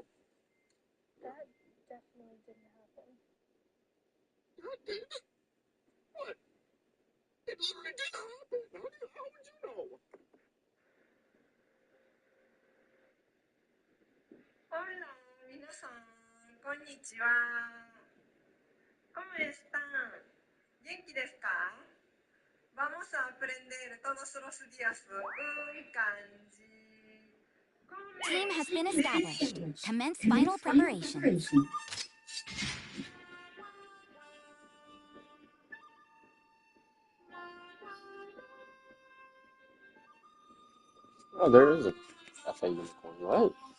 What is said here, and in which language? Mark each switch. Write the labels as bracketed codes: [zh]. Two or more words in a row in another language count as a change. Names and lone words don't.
[en] That definitely didn't happen. That did? What? It literally didn't happen. How would you know? [es] Hola, [ja] 皆さん、こんにちは。 [es] ¿Cómo están? [ja] 元気ですか? [es] Vamos a aprender todos los días un kanji. [en] Team has been established. Commence final preparations. Oh, there is a unicorn. What?